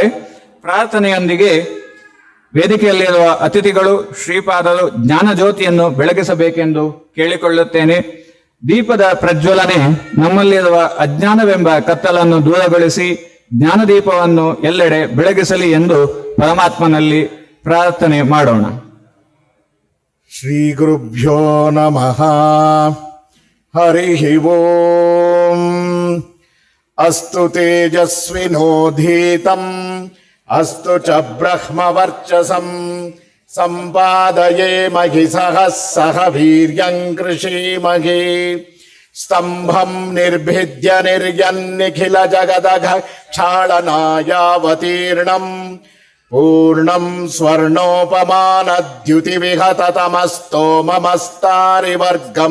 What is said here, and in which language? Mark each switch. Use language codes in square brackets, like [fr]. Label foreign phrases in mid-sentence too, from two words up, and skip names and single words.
[kn] ಪ್ರಾರ್ಥನೆಯೊಂದಿಗೆ ವೇದಿಕೆಯಲ್ಲಿರುವ ಅತಿಥಿಗಳು ಶ್ರೀಪಾದರು ಜ್ಞಾನಜ್ಯೋತಿಯನ್ನು ಬೆಳಗಿಸಬೇಕೆಂದು ಕೇಳಿಕೊಳ್ಳುತ್ತೇನೆ. ದೀಪದ ಪ್ರಜ್ವಲನೆ ನಮ್ಮಲ್ಲಿರುವ ಅಜ್ಞಾನವೆಂಬ ಕತ್ತಲನ್ನು ದೂರಗೊಳಿಸಿ ಜ್ಞಾನದೀಪವನ್ನು ಎಲ್ಲೆಡೆ ಬೆಳಗಿಸಲಿ ಎಂದು ಪರಮಾತ್ಮನಲ್ಲಿ ಪ್ರಾರ್ಥನೆ ಮಾಡೋಣ. [sa] ಶ್ರೀ ಗುರುಭ್ಯೋ ನಮಃ. ಹರಿ ಓಂ. ಅಸ್ತು ತೇಜಸ್ವಿನೋಧೀತಂ ಅಸ್ತು ಚ ಬ್ರಹ್ಮವರ್ಚಸಂ ಸಂಪಾದಯೇ ಮಹಿ ಸಹ ವೀರ್ಯಂ ಕೃಷೀಮಹಿ. ಸ್ತಂಭಂ ನಿರ್ಭಿದ್ಯ ನಿರ್ಯನ್ನಿಖಿಲ ಜಗದಘ ಕ್ಷಾಳನಾಯಾವತೀರ್ಣಂ ಪೂರ್ಣಂ ಸ್ವರ್ಣೋಪಮಾನದ್ಯುತಿ ವಿಹತತಮಸ್ತೋಮಮಸ್ತಾರಿವರ್ಗಂ.